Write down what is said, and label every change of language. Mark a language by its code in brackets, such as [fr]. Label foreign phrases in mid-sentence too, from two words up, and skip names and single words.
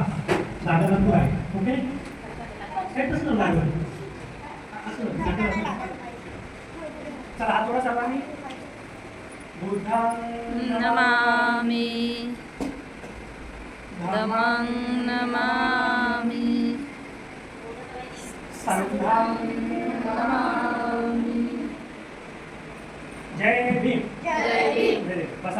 [mr] जागा नक्की आहे. ओके, कसं लागलं चला हात थोडा सर्वांनी. [pi] बुद्धां नमामि, धम्मं नमामि, संघं नमामि. [mr] जय भीम. जय भीम. बसा.